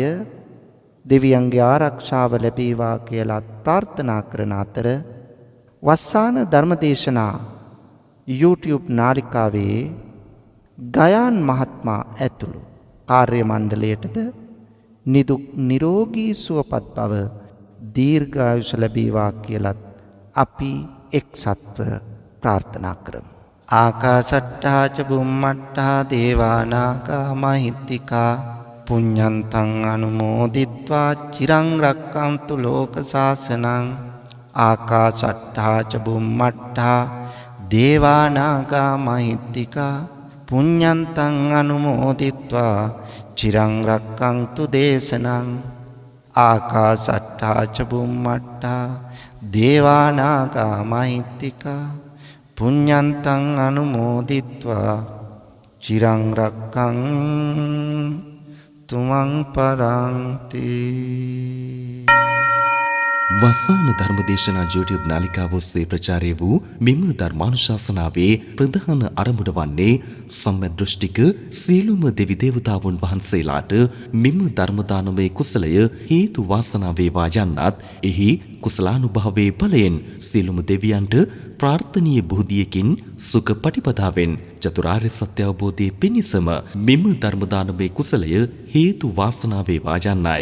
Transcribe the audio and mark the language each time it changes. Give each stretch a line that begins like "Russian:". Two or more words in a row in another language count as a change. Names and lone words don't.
Sinhala: දෙවියන්ගේ ආරක්ෂාව ලැබේවා කියලා ප්‍රාර්ථනා කරන අතර වස්සාන ධර්මදේශනා YouTube නාලිකාවේ ගයාන් මහත්මයා ඇතුළු කාර්ය මණ්ඩලයටද නිදුක් නිරෝගී සුවපත් බව දීර්ඝායුෂ ලැබේවා කියලත් අපි එක්සත්ව ප්‍රාර්ථනා කරමු.
Pali: ආකාශට්ටා ච බුම්මට්ටා දේවා නාග මහිත්‍තිකා පුඤ්ඤන්තං අනුමෝදිත්වා චිරං රක්ඛන්තු ලෝක සාසනං. ආකාශට්ටා ච බුම්මට්ටා දේවා නාග මහිත්‍තිකා පුඤ්ඤන්තං අනුමෝදිත්වා චිරං රක්ඛන්තු දේශනං. ආකාශට්ටා ච බුම්මට්ටා දේවා නාග මහිත්‍තිකා පුඤ්ඤන්තං අනුමෝදිත්වා චිරං රක්ඛන්තු මං පරන්ති.
Sinhala: වස්සාන ධර්මදේශනා YouTube නාලිකාව ඔස්සේ ප්‍රචාරය වූ මෙම ධර්මානුශාසනාවේ ප්‍රධාන අරමුණ වන්නේ සම්මදෘෂ්ටික සියලුම දෙවි දේවතාවුන් වහන්සේලාට මෙම ධර්ම දානමය කුසලය හේතු වාසනා වේවා යන්නත් එහි කුසලානුභවයේ බලයෙන් සියලුම දෙවියන්ට ප්‍රාර්ථනීය බුද්ධියකින් සුඛ පටිපදාවෙන් චතුරාර්ය සත්‍ය අවබෝධයේ පිණිසම මෙම ධර්ම දානමය කුසලය හේතු වාසනා වේවා යන්නයි.